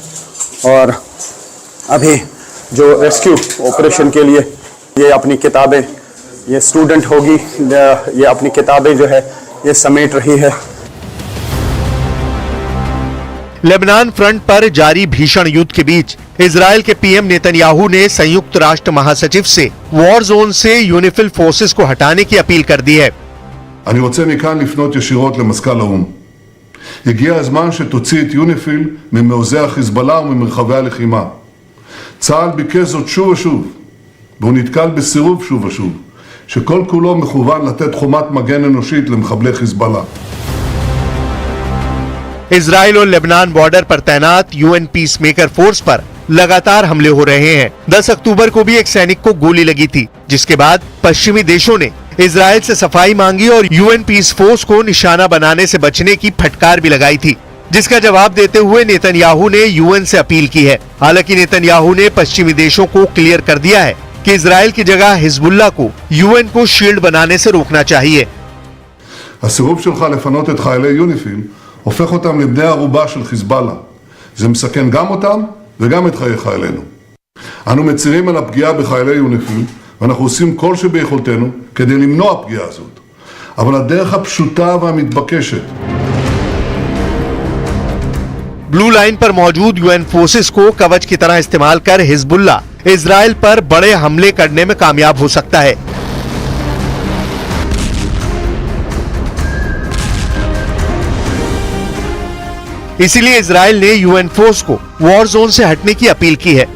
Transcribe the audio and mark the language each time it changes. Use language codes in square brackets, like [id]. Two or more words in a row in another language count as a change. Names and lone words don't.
[hi] और अभी जो [en] rescue operation [hi] के लिए ये अपनी किताबें, ये स्टूडेंट होगी, ये अपनी किताबें जो है ये समेट रही है। लेबनान फ्रंट पर जारी भीषण युद्ध के बीच इजराइल के पीएम नेतन्याहू ने संयुक्त राष्ट्र महासचिव से [en] war zone [hi] से [en] UNIFIL forces [hi] को हटाने की अपील कर दी है। [he] אני רוצה מכאן לפנות ישירות למזכ"ל האו"ם. הגיע הזמן שתוציא את יוניפיל ממעוזי החיזבאללה וממרחבי הלחימה. צה"ל ביקש זאת שוב ושוב, והוא נתקל בסירוב שוב ושוב, שכל כולו מכוון לתת חומת מגן אנושית למחבלי חיזבאללה. [hi] इजराइल और लेबनान बॉर्डर पर तैनात [en] UN peace maker force [hi] पर लगातार हमले हो रहे हैं। 10 अक्टूबर को भी एक सैनिक को गोली लगी थी, जिसके बाद पश्चिमी देशों ने इजराइल से सफाई मांगी और [en] UN peace force [hi] को निशाना बनाने से बचने की फटकार भी लगाई थी, जिसका जवाब देते हुए नेतन्याहू ने यूएन से अपील की है। हालांकि नेतन्याहू ने पश्चिमी देशों को क्लियर कर दिया है कि इजराइल की जगह हिजबुल्लाह को यूएन को शील्ड बनाने से रोकना चाहिए। [he] הסירוב שלך לפנות את חיילי יוניפיל הופך אותם לבני ערובה של חיזבאללה. זה מסכן גם אותם וגם את חיי חיילינו. אנו מצירים על הפגיעה בחיילי יוניפיל, ואנחנו עושים כל שביכולתנו כדי למנוע פגיעה הזאת. אבל הדרך הפשוטה והמתבקשת [hi] ब्लू लाइन पर मौजूद [en] UN forces [hi] को कवच की तरह इस्तेमाल कर हिजबुल्लाह इजराइल पर बड़े हमले करने में कामयाब हो सकता है। इसीलिए इजराइल ने [en] UN force [hi] को [en] war zone [hi] से हटने की अपील की है।